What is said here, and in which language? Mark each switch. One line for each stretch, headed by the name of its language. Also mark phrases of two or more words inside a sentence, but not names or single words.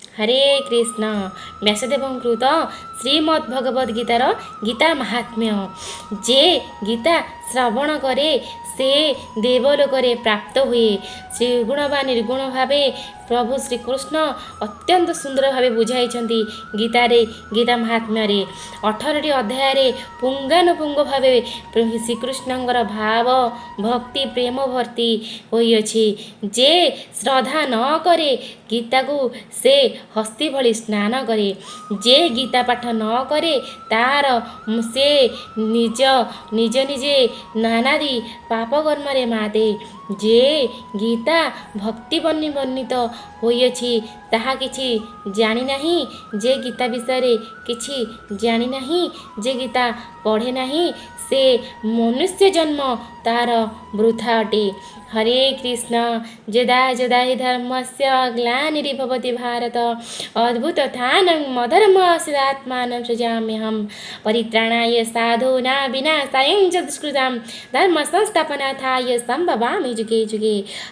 Sanskrit: हरे कृष्ण।
Odia: ବ୍ୟାସଦେବକୃତ ଶ୍ରୀମଦ୍ଭଗବଦ୍ଗୀତାର ଗୀତା ମାହାତ୍ମ୍ୟ। ଯେ ଗୀତା ଶ୍ରବଣ କରେ ସେ ଦେବଲୋକରେ ପ୍ରାପ୍ତ ହୁଏ। ଶ୍ରୀଗୁଣ ବା ନିର୍ଗୁଣ ଭାବେ ପ୍ରଭୁ ଶ୍ରୀକୃଷ୍ଣ ଅତ୍ୟନ୍ତ ସୁନ୍ଦର ଭାବେ ବୁଝାଇ ଗୀତାରେ ଗୀତା ମାହାତ୍ମ୍ୟ 18ଟି ଅଧ୍ୟାୟ ପୁଙ୍ଖାନୁପୁଙ୍ଖ ଭାବେ ଶ୍ରୀକୃଷ୍ଣଙ୍କର ଭାବ ଭକ୍ତି ପ୍ରେମ ଭର୍ତ୍ତି ହୋଇଅଛି। ଯେ ଶ୍ରଦ୍ଧା ନ କରେ ଗୀତା କୁ ସେ ହସ୍ତୀ ଭଳି ସ୍ନାନ କରେ। ଯେ ଗୀତା ପାଠ ନ କରେ ତାର ସେ ନିଜ ନିଜ ନିଜେ ନାନାଦି ପାପ କର୍ମ ମାତେ। ଯେ ଗୀତା ଭକ୍ତି ବର୍ଣ୍ଣିତ ହୋଇଅଛି ତାହା କିଛି ଜାଣି ନାହିଁ। ଯେ ଗୀତା ବିଷୟ କିଛି ଜାଣି ନାହିଁ, ଯେ ଗୀତା ପଢ଼େ ନାହିଁ ସେ ମନୁଷ୍ୟ ଜନ୍ମ ତାର ବୃଥା ଅଟେ।
Sanskrit: हरे कृष्ण। यदा यदा हि धर्मस्य ग्लानिर्भवति भारत अद्भुतथानं मधर्मस्यात्मानं सृजाम्यहं परित्राणाय साधूनां विनाशाय च दुष्कृतां धर्म संस्थापनार्थाय संभवामि जुगे जुगे।